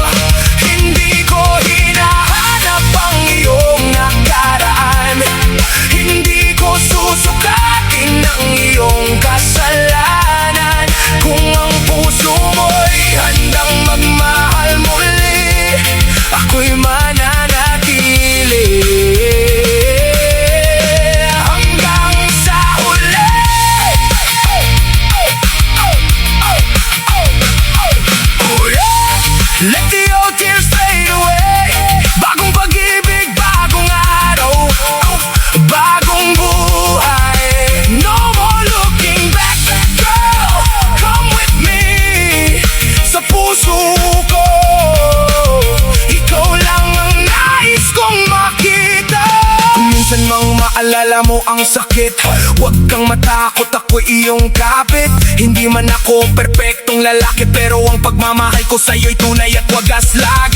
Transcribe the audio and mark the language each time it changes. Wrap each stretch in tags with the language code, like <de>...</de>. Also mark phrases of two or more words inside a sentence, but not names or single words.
<tl>Hindi ko hinahanap ang iyong nakaraan, hindi ko susukatin ang iyong kasalanan. Kung ang puso mo'y handang magmahal muli, ako'y mananatili hanggang sa huli.</tl> <en>Oh yeah! Let the old tears fade away.</en> <tl>Bagong pag-ibig, bagong araw, bagong buhay.</tl> <en>No more looking back, girl, come with me.</en> <tl>Sa puso ko, ikaw lang ang nais kong makita. Kung minsan mang maalala mo ang sakit, huwag kang matakot, ako'y iyong kapit. Hindi man ako perpektong lalaki, pero ang pagmamahal ko sa'yo'y tunay at wagas lagi.</tl>